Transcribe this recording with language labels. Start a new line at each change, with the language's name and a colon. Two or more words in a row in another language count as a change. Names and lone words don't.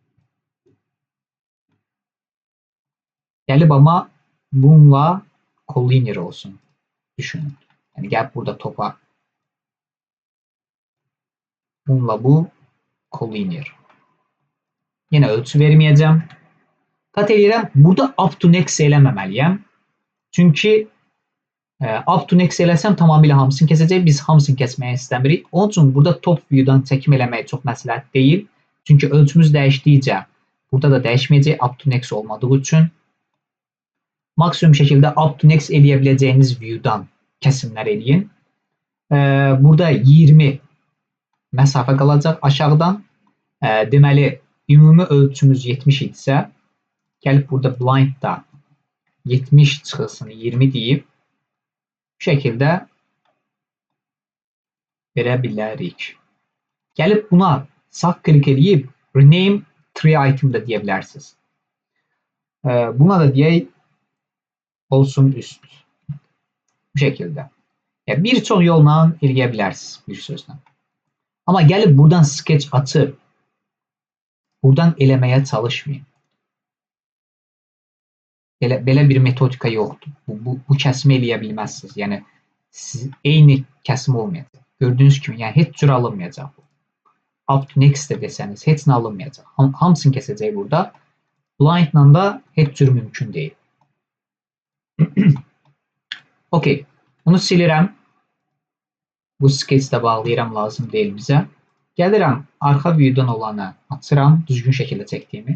Azerbaijani: Gəlib amma bununla collinear olsun. Düşünün. Yəni gəlib burada topa. Bununla bu collinear. Yenə ölçü verməyəcəm. Qat eləyirəm. Burada
English: up to next
Azerbaijani: eləməməliyəm. Çünki
English: up to next
Azerbaijani: eləsəm tamamilə hamısını kəsəcək. Biz hamısını kəsməyə istəmirik. Onun üçün burada top view'dan çəkim eləmək çox məsləhət deyil. Çünki ölçümüz dəyişdikcə burada da dəyişməyəcək
English: up to next
Azerbaijani: olmadığı üçün. Maksimum şəkildə
English: up to next
Azerbaijani: eləyə biləcəyiniz view'dan kəsimlər eləyin. Burada 20 məsafə qalacaq aşağıdan. Deməli, ümumi ölçümüz 70 idisə, gəlib burada blindda 70 çıxılsın 20 deyib, bu şəkildə verə bilərik. Gəlib buna sağ klik edib
English: rename tree item
Azerbaijani: da deyə bilərsiniz. Buna da deyək olsun üst. Bu şəkildə. Yəni, bir çox yolla eləyə bilərsiniz bir sözlə. Amma gəlib buradan sketch açıb buradan eləməyə çalışmayın. Belə bir metodika yoxdur. Bu kəsimi eləyə bilməzsiniz. Yəni, eyni kəsim olmayacaq. Gördüyünüz kimi, yəni heç cür alınmayacaq.
English: Up to next
Azerbaijani: də desəniz, heç nə alınmayacaq. Hamısını kəsəcək burada. Blindla da heç cür mümkün deyil. OK. Bunu silirəm. Bu sketchdə bağlayıram, lazım deyil bizə. Gəlirəm, arxa view'dan olanı açıram, düzgün şəkildə çəkdiyimi.